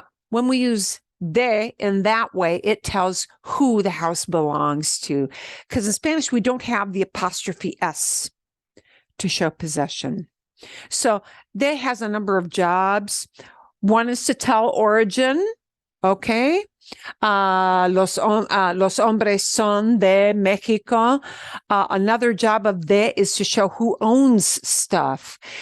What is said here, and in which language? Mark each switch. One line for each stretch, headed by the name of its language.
English: When we use de in that way, it tells who the house belongs to. Because in Spanish, we don't have the apostrophe S to show possession. So de has a number of jobs. One is to tell origin. Okay.
Spanish: Los hombres son de México.
English: Another job of de is to show who owns stuff.